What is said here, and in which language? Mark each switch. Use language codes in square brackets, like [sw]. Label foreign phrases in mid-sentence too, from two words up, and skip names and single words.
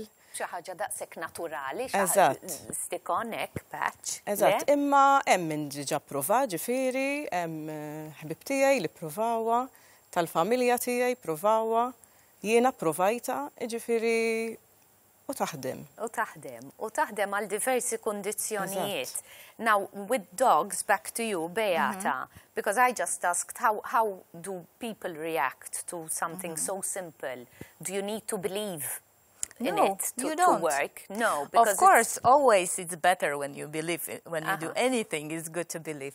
[mt] Xi ħaġa daqshekk naturali, [en] stick on [mt] hekk patch. Eżatt, imma hemm min diġà prova, ġifieri, hemm ħbib tiegħi li pprovawha, tal-familja tiegħi pprovawha, jiena provajta, ġifieri u taħdem. U taħdem għal diversi kundizzjonijiet. [en] Now, with dogs, back to you, Beata, because I just asked how do people react to something so simple? Do you need to believe in it to work? No, because of course, always it's better when you believe it. When you do anything, it's good to believe.